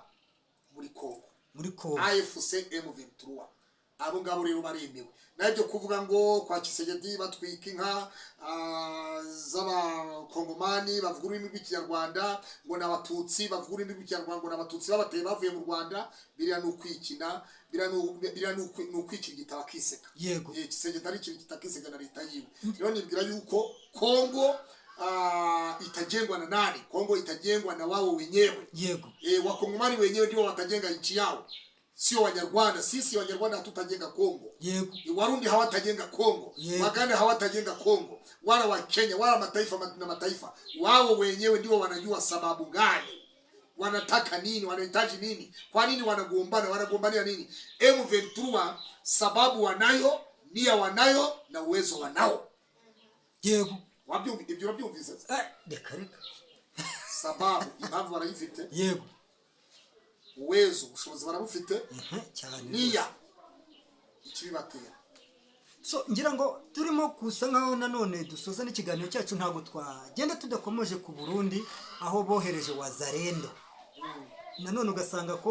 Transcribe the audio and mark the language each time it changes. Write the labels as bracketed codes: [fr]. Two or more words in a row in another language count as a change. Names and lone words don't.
[rw] muri Kongo AFC M23 abo ngabo rero baremewe nabyo kuvuga ngo kwa Tshisekedi batwika inka z'abakongomani bavuga ururimi rw'Ikinyarwanda ngo n'abatutsi bavuga ururimi rw'Ikinyarwanda ngo n'abatutsi babateye bavuye mu Rwanda biriya n'ukwikina biriya n'ukwikira igitaba kiseka Tshisekedi ari ikintu kitakiseka na leta yiwe rero nibwira [sw] yuko Kongo itajengwa na nani Kongo itajengwa na wao wenyewe wakongomani wenyewe ndio watajenga nchi yao sio Wanyarwanda sisi Wanyarwanda hatutajenga Kongo Warundi hawatajenga Kongo Waganda hawatajenga Kongo wala wa Kenya wala mataifa na mataifa wao wenyewe ndio wanajua sababu gani wanataka nini wanahitaji nini kwa nini wanagombania nini M23 sababu wanayo nia wanayo na uwezo wanao [rw] ibyo urabyumvise reka sababu impamvu barayifite uwezo ubushobozi barabufite niya ikibibatera so ngira ngo turimo kusa nkaho nanone dusoza n'ikiganiro cyacu ntabwo twagenda tudakomeje ku Burundi aho bohereje Wazalendo nanone ugasanga ko